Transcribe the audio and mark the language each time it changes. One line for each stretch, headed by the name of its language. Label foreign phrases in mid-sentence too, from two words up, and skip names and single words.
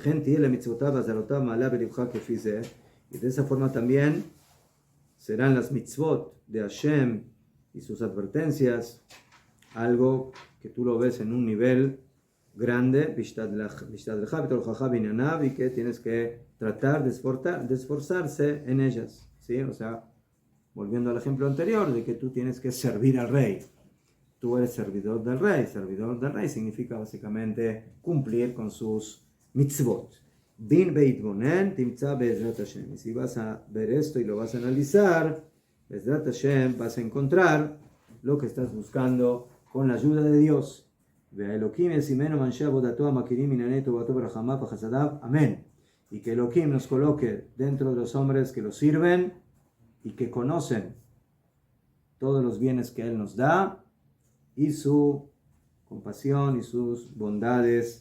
Spanish: Y de esa forma también serán las mitzvot de Hashem y sus advertencias algo que tú lo ves en un nivel grande, y que tienes que tratar de esforzarse en ellas. ¿Sí? O sea, volviendo al ejemplo anterior, de que tú tienes que servir al rey. Tú eres servidor del rey. Servidor del rey significa básicamente cumplir con sus mitzvot.
Hebrew: ואם תתבונן תמצא בעזרת השם.
Spanish: Y si vas a ver esto y lo vas a analizar,
Hebrew: בעזרת השם,
Spanish: vas a encontrar lo que estás buscando con la ayuda de Dios. Amén. Y que Elohim nos coloque dentro de los hombres que lo sirven y que conocen todos los bienes que Él nos da y su compasión y sus bondades.